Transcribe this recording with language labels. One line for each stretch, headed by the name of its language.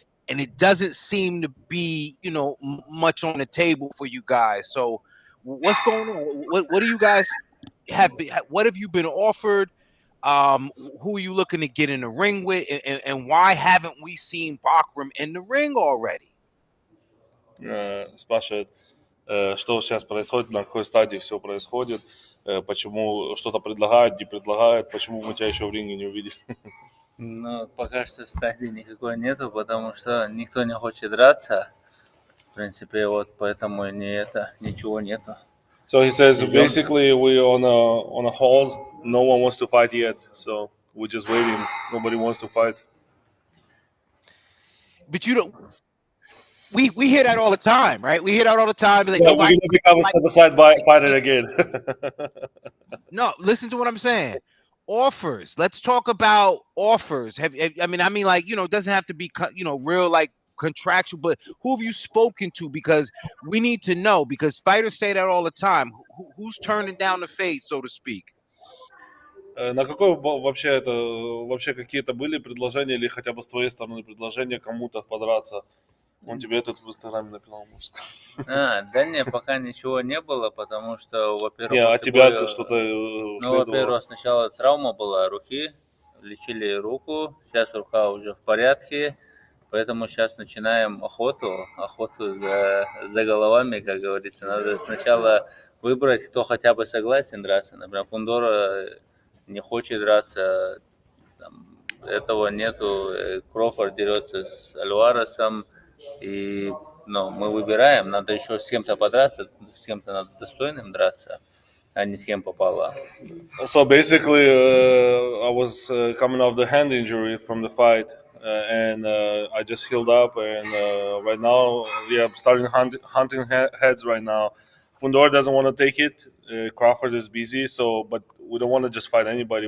English: And it doesn't seem to be, much on the table for you guys. So what's going on? What do you guys what have you been offered? Who are you looking to get in the ring with? And why haven't we seen Bakram in the ring already?
Russian: Спрашивает, что сейчас происходит, на какой стадии все происходит, почему что-то предлагают, не предлагают, почему мы тебя еще в ринге не увидели. Ну, пока что стадии никакой нету, потому что никто не хочет драться. В принципе, вот поэтому ничего нету.
English: So he says basically we're on a hold. No one wants to fight yet, so we're just waiting. Nobody wants to fight. But we hear that all the time, right? We hear that all the time. Like, yeah, we're gonna become a step-aside fighter again. No, listen to what I'm saying. Offers. Let's talk about offers. I mean, like, it doesn't have to be, real like contractual, but who have you spoken to? Because we need to know. Because fighters say that all the time. Who's turning down the fade, so to speak?
Russian: На какой вообще какие-то были предложения или хотя бы с твоей стороны предложения кому-то подраться? Он тебе этот в Инстаграме написал, мужик. Да не, пока ничего не было, потому что, во-первых... А тебя что-то... во-первых, сначала травма была руки, лечили руку, сейчас рука уже в порядке, поэтому сейчас начинаем охоту за головами, как говорится. Надо сначала выбрать, кто хотя бы согласен драться. Например, Фундора не хочет драться, этого нету, Crawford дерется с Альваресом, и мы выбираем, надо еще с кем-то подраться, с кем-то надо достойным драться, а не с кем попало.
English: So basically, I was coming off the hand injury from the fight, and I just healed up, and right now, I'm starting hunting heads right now. Fundor doesn't want to take it. Crawford is busy, but we don't want to just fight anybody.